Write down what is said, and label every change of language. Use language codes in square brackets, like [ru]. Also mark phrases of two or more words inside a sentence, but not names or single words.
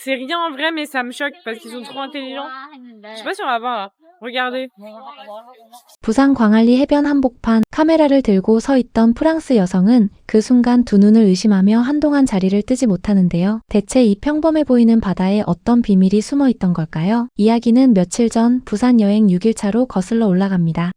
[fr] C'est rien en vrai, mais ça me choque parce qu'ils sont trop intelligents. Je sais pas si on va voir là. Regardez. [ko] 부산 광안리 해변 한복판 카메라를 들고 서 있던 프랑스 여성은 그 순간 두 눈을 의심하며 한동안 자리를 뜨지 못하는데요. 대체 이 평범해 보이는 바다에 어떤 비밀이 숨어 있던 걸까요? 이야기는 며칠 전 부산 여행 6일차로 거슬러 올라갑니다.